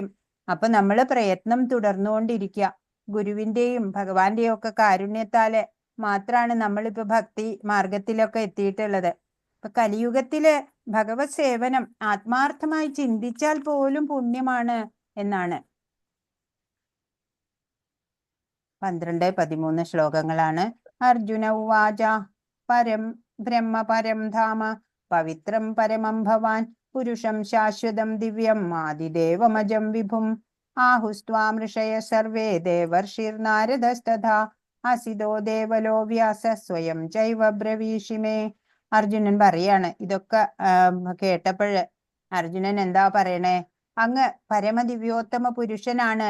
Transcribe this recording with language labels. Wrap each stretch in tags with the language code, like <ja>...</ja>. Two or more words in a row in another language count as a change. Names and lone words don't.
<ml>അപ്പൊ നമ്മള് പ്രയത്നം തുടർന്നുകൊണ്ടിരിക്കുക. ഗുരുവിന്റെയും ഭഗവാന്റെയും ഒക്കെ കാരുണ്യത്താല് മാത്രമാണ് നമ്മളിപ്പോ ഭക്തി മാർഗത്തിലൊക്കെ എത്തിയിട്ടുള്ളത്. ഇപ്പൊ കലിയുഗത്തില് ഭഗവത് സേവനം ആത്മാർത്ഥമായി ചിന്തിച്ചാൽ പോലും പുണ്യമാണ് എന്നാണ്. 12-13 ശ്ലോകങ്ങളാണ്.</ml> <sa>അർജുന ഉവാച പരം ധാമ പവിത്രം പരമം ഭവാൻ പുരുഷം ശാശ്വതം ദിവ്യം ആദിദേവമജം വിഭും ആഹുസ്ത്വാം ഋഷയ സർവേ ദേവർഷിർനാരദസ്തഥാ അസിതോ ദേവലോ വ്യാസ സ്വയം ചൈവ ബ്രവീഷിമേ.</sa> <ml>അർജുനൻ പറയാണ്. ഇതൊക്കെ കേട്ടപ്പോഴ് അർജുനൻ എന്താ പറയണേ? അങ്ങ് പരമദിവ്യോത്തമ പുരുഷനാണ്.</ml>